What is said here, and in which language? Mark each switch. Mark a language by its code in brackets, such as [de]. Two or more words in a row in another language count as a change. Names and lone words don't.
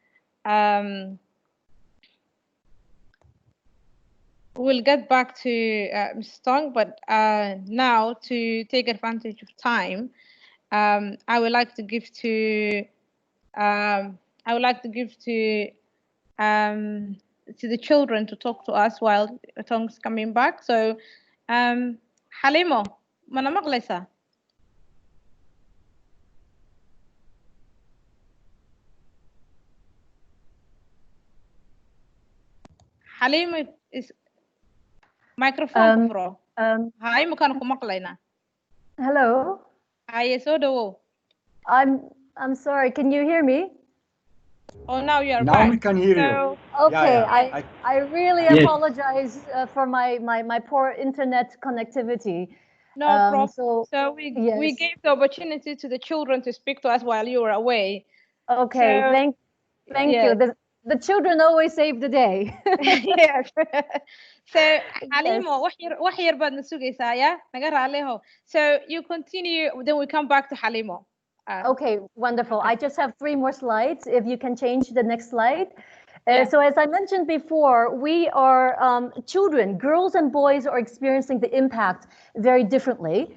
[en] We'll get back to Ms. Tong, but now to take advantage of time, I would like to give to the children to talk to us while Tong's coming back. So, [so] Halimo, mana maqlaysaa? Halimo is microphone furo. Hi, makaan ku maqlaynaa. [en] Hello. [so] Hi, soo dhawow. [en] I'm sorry. Can you hear me? Oh, now you are now back. We can hear you. Okay, Yeah. I really apologize for my poor internet connectivity. No problem. So we gave the opportunity to the children to speak to us while you were away. Okay, so, thank you. The children always save the day. Yes. [so] So Halimo, wax yar baad na sugaysaa, ya? Naga raaliho. [en] So you continue, then we come back to Halimo. Okay, wonderful. Okay. I just have 3 more slides. If you can change the next slide. So as I mentioned before, we are children, girls and boys are experiencing the impact very differently.